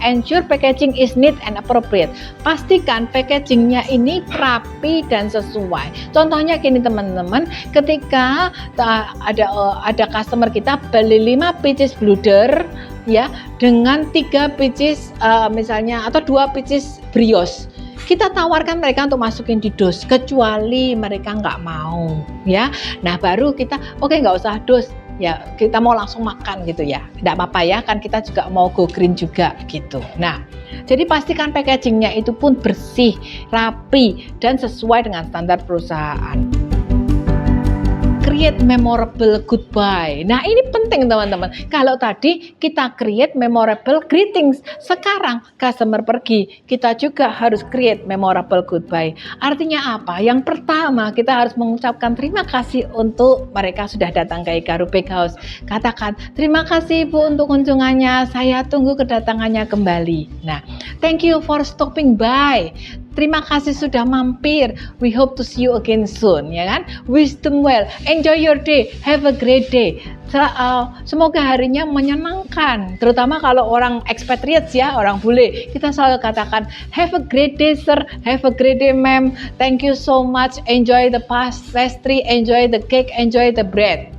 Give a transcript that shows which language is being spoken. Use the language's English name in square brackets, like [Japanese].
[English] Ensure packaging is neat and appropriate. [Indonesian] Pastikan packagingnya ini rapi dan sesuai. Contohnya gini teman-teman, ketika ada customer kita beli 5 pieces bluder ya dengan 3 pieces misalnya atau 2 pieces brioche. Kita tawarkan mereka untuk masukin di dos, kecuali mereka nggak mau ya. Nah baru kita oke, nggak usah dos ya, kita mau langsung makan gitu ya, tidak apa-apa ya, kan kita juga mau go green juga gitu. Nah jadi pastikan packagingnya itu pun bersih, rapi dan sesuai dengan standar perusahaan. [English] Create memorable goodbye. [Indonesian] Nah ini penting teman-teman. Kalau tadi kita [English] create memorable greetings, [Indonesian] sekarang customer pergi, kita juga harus [English] create memorable goodbye. [Indonesian] Artinya apa? Yang pertama kita harus mengucapkan terima kasih untuk mereka sudah datang ke Ikaru Bakehouse. Katakan terima kasih Ibu untuk kunjungannya, saya tunggu kedatangannya kembali. [English] Nah, thank you for stopping by. [Indonesian] Terima kasih sudah mampir. [English] We hope to see you again soon, [Indonesian] ya kan? [English] Wish them well. Enjoy your day. Have a great day. [Indonesian] Semoga harinya menyenangkan. Terutama kalau orang expatriates ya, orang bule. Kita selalu katakan, [English] have a great day sir. Have a great day ma'am. Thank you so much. Enjoy the pastry. Enjoy the cake. Enjoy the bread.